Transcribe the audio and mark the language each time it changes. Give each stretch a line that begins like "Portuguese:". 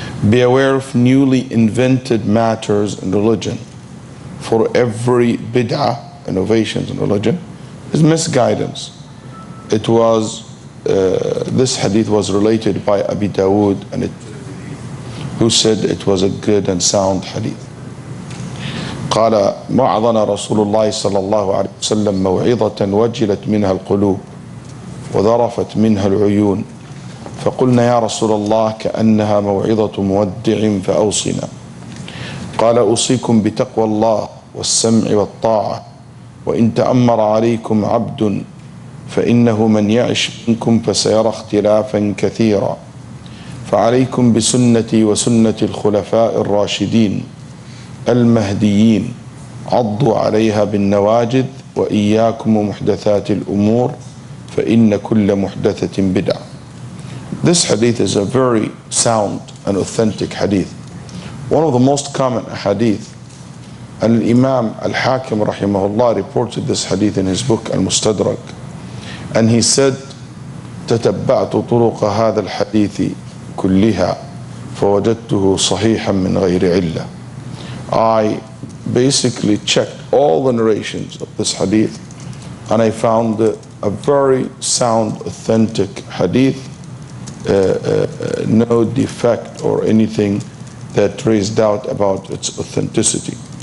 English: Be aware of newly invented matters in religion. For every bid'ah, innovations in religion, is misguidance. It was, this hadith was related by Abi Dawood, and who said it was a good and sound hadith.
Arabic: قال وعظنا رسول الله صلى الله عليه وسلم موعظة وجلت منها القلوب وذرفت منها العيون فقلنا يا رسول الله كأنها موعظة مودع فأوصنا. قال أوصيكم بتقوى الله والسمع والطاعة وإن تأمر عليكم عبد فإنه من يعش منكم فسيرى اختلافا كثيرا فعليكم بسنتي وسنة الخلفاء الراشدين المهديين عضوا عليها بالنواجذ وإياكم ومحدثات الأمور فإن كل محدثة بدعة.
English: This hadith is a very sound and authentic hadith. One of the most common hadith. And Imam Al-Hakim rahimahullah reported this hadith in his book Al-Mustadrak. And he said,
Arabic: تتبعت طرق هذا الحديث كلها فوجدته صحيحا من غير علة.
English: I basically checked all the narrations of this hadith and I found a very sound, authentic hadith, no defect or anything that raised doubt about its authenticity.